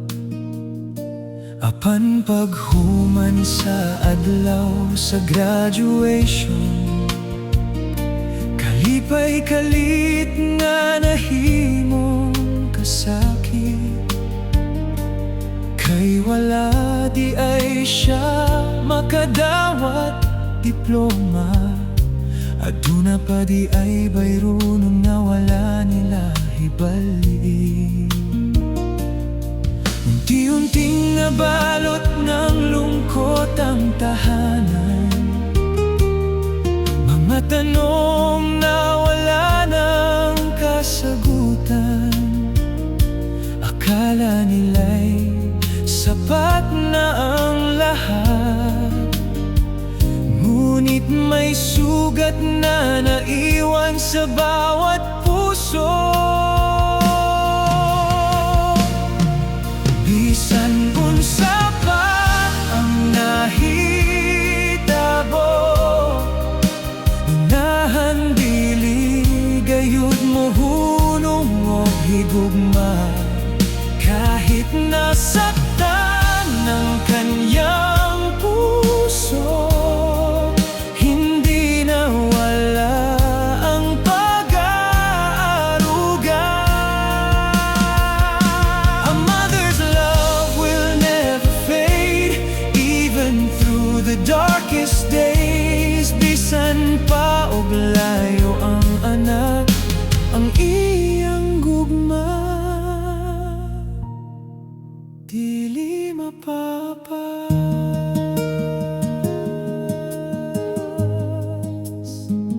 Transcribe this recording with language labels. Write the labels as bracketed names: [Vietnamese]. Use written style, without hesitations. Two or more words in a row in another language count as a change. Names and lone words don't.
[Cebuano] Apan paghuman sa adlaw sa graduation, kalipay kalit nga nahimong kasakit. Kay wala di ay siya makadawat diploma, aduna pa di ay bayrunon nga wala nila hibali. [Filipino] Unti-unting nabalot ng lungkot ang tahanan, mga tanong na wala ng kasagutan. Akala nila'y sapat na ang lahat, ngunit may sugat na naiwan sa bawat puso. [Cebuano] Bisan unsa pa ang nahitabo, unahan dili gayud mo hunong o higugma. [Filipino] Kahit nasaktan ng kanyang puso, hindi nawala ang pag-aaruga. [English] A mother's love will never fade, even through the darkest days. [Cebuano] Bisan pa og layo ang anak, ang iyang gugma dili mapapas.